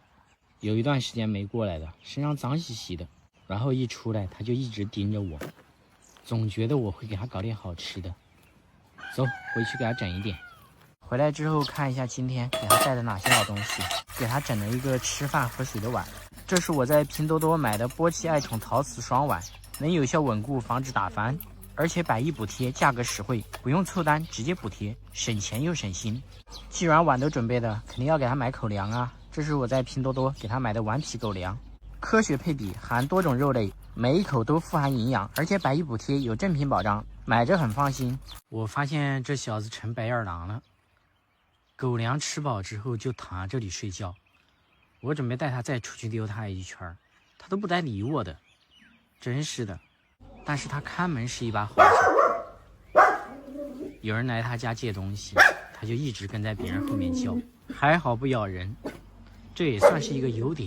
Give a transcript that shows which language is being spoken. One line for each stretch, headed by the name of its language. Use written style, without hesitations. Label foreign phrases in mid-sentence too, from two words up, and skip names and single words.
Chinese: 有一段時間沒過來的，身上髒兮兮的，然後一出來它就一直盯着我，總覺得我會給它搞點好吃的。走，回去給它整一點。回來之後看一下今天給它帶的哪些好東西，給它整了一個吃飯喝水的碗。這是我在拼多多買的波奇愛寵陶瓷雙碗，能有效穩固，防止打翻，而且110補貼，價格實惠，不用湊單直接補貼，省錢又省心。既然碗都準備了，肯定要給它買口糧啊。這是我在拼多多給它買的頑皮狗糧，科學配比，含多種肉類，每一口都富含營養，而且110補貼，有正品保障，買着很放心。我發現這小子成白眼狼了，狗糧吃飽之後就躺在這裡睡覺。我準備帶它再出去溜它一圈，它都不帶理我的，真是的。但是它看門是一把好手，有人來他家借東西，它就一直跟在別人後面叫，還好不咬人，這也算是一個優點。